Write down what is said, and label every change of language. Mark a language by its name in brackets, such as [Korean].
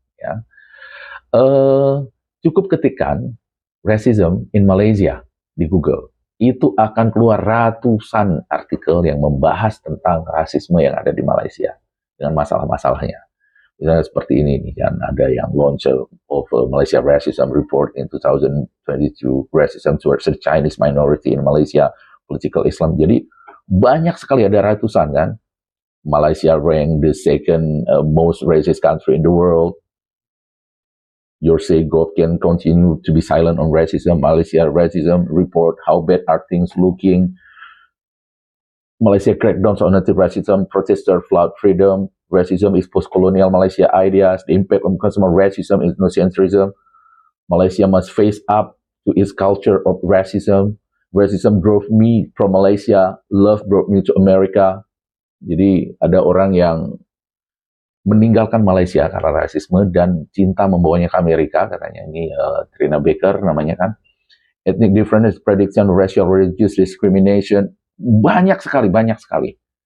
[Indonesian] Ya. Cukup ketikkan racism in Malaysia di Google, itu akan keluar ratusan artikel yang membahas tentang rasisme yang ada di Malaysia, dengan masalah-masalahnya. Misalnya seperti ini nih kan, ada yang [English] launch of Malaysia Racism Report in 2022, Racism towards the Chinese minority in Malaysia, Political Islam. [Indonesian] Jadi banyak sekali, ada ratusan kan. [English] Malaysia ranked the second most racist country in the world. You say God can continue to be silent on racism. Malaysia Racism Report, how bad are things looking? Malaysia crackdowns on anti-racism, protester flood freedom. Racism is post-colonial Malaysia ideas. The impact on consumer racism is ethnocentrism. Malaysia must face up to its culture of racism. Racism drove me from Malaysia. Love brought me to America. [Indonesian] Jadi ada orang yang meninggalkan Malaysia karena rasisme dan cinta membawanya ke Amerika, katanya. Ini Trina Baker namanya kan. [English] Ethnic difference, prediction, racial, religious discrimination. [Indonesian] Banyak sekali, banyak sekali.